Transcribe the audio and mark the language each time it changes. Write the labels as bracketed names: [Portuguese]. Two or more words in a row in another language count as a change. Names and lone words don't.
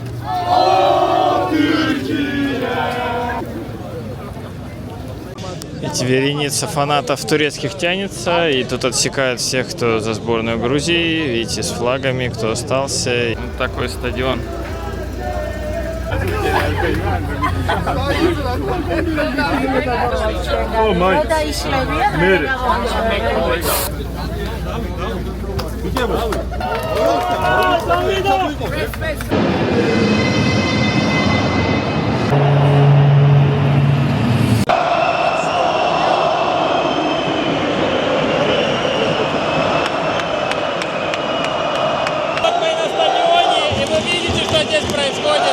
[Russian] Эти вереница фанатов турецких тянется, и тут отсекают всех, кто за сборную Грузии. Видите, с флагами, кто остался. Вот такой стадион. [Turkish] O da işleviyor. [Russian] Вот мы на стадионе, и вы видите, что здесь происходит.